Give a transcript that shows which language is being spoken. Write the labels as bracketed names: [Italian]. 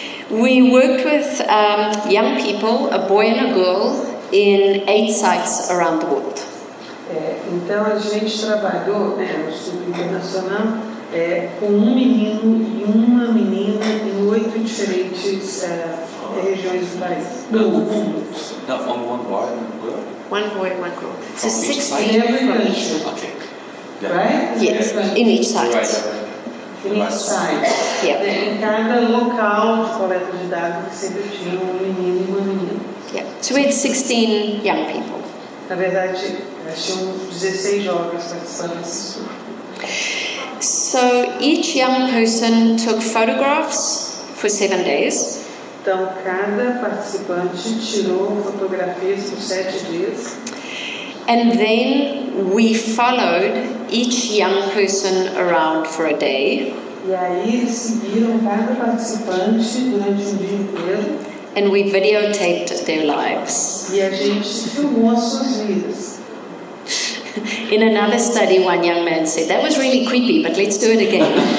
[English] We worked with young people, a boy and a girl, in 8 sites around the world. [Portuguese] Então a gente trabalhou, no estudo internacional, com um menino e uma menina em 8 diferentes regiões do país. Do mundo. [English] Not one boy and one girl? One boy, one girl. So 16 in every country. Okay. Yeah. Right? Yes, in each site. In each site. Yeah. [Portuguese] Em cada local de coleta de dados sempre tinha um menino e uma menina. [English] Yeah. So we had 16 young people. [Portuguese] Na verdade, tinham 16 jovens participando desse estudo. [English] So each young person took photographs for 7 days. [Portuguese] Então, cada participante tirou fotografias por 7 dias. [English] And then we followed each young person around for a day. [Portuguese] E aí eles seguiram cada participante durante um dia inteiro. [English] And we videotaped their lives. [Portuguese] E a gente filmou as suas vidas. [English] In another study, one young man said, "That was really creepy, but let's do it again."